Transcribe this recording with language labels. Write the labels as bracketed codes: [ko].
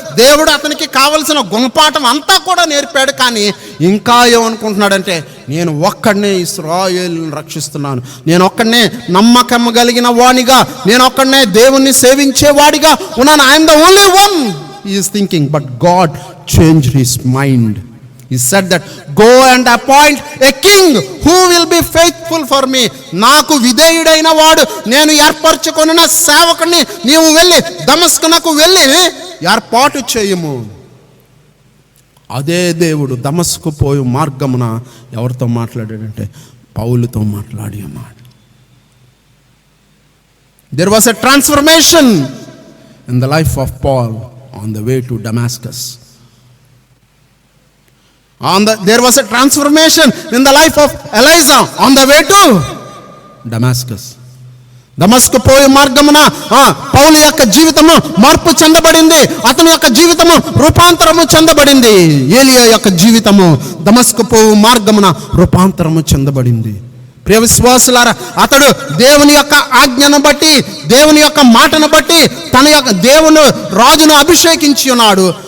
[te] దేవుడు అతనికి కావలసిన గుణపాఠం అంతా కూడా నేర్పాడు. కానీ ఇంకా ఏమనుకుంటున్నాడంటే, నేను ఒక్కడనే ఇశ్రాయేలును రక్షిస్తున్నాను, నేను ఒక్కడనే నమ్మకం కలిగిన వాడిగా, నేను ఒక్కడనే దేవుణ్ణి సేవించేవాడిగా ఉన్నాను. [en] I'm the only one he is thinking. But God changed his mind. He said that, go and appoint a king who will be faithful for me. [te] నాకు విధేయుడైన వాడు, నేను ఏర్పరచుకొనిన సేవకుని నీవు వెళ్ళి దమస్కునకు వెళ్ళి ఏర్పాటు చేయము. అదే దేవుడు దమస్కు పోయి మార్గమున ఎవరితో మాట్లాడాడంటే పౌలుతో మాట్లాడి అన్నాడు. [en] There was a transformation in the life of Paul on the way to Damascus. There was a transformation in the life of Elijah on the way to Damascus. [te] దమస్కు పోయే మార్గమున పౌలు యొక్క జీవితము మార్పు చెందబడింది. అతని యొక్క జీవితము రూపాంతరము చెందబడింది. ఏలియా యొక్క జీవితము దమస్కు పోయే మార్గమున రూపాంతరము చెందబడింది. ప్రియ విశ్వాసులారా, అతడు దేవుని యొక్క ఆజ్ఞను బట్టి, దేవుని యొక్క మాటను బట్టి తన యొక్క దేవుని రాజును అభిషేకించి ఉన్నాడు.